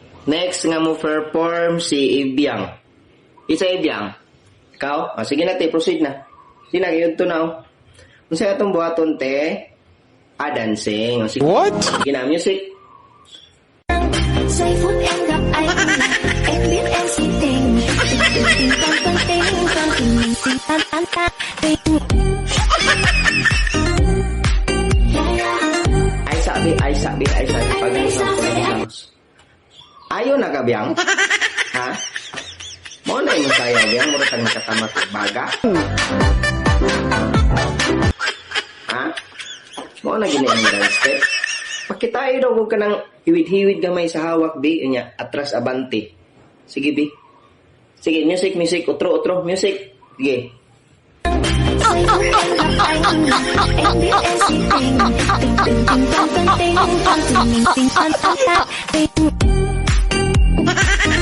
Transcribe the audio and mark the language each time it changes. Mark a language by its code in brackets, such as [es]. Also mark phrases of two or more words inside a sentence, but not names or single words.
[hil] Next nga mo perform si Ibiang. Isa Ibiang. Ikaw? Ah, sige na te, proceed na. Sige na, kayo ito na. Kung sa'yo itong buhaton te, dancing. Sige. What? Sige na, music. [vi] Giây phút em gặp anh, em biết em si tình, tình con tình mình tình tan ta tình. [hil] Ay sabi. Ayaw na ka, Biang? Ha? Mo na yung sayaw, Biang. Mura kang nakatamat baga. Ha? Mo na gini ang dance step. Pakitayo daw kung ka ng hiwid-hiwid gamay sa hawak, Bi. Inya, atras abante. Sige, Bi. Sige, music. Utro, music. Sige. [vi] Giây phút em gặp anh, em biết em si tình, tình con tình con mình tình tan ta tình.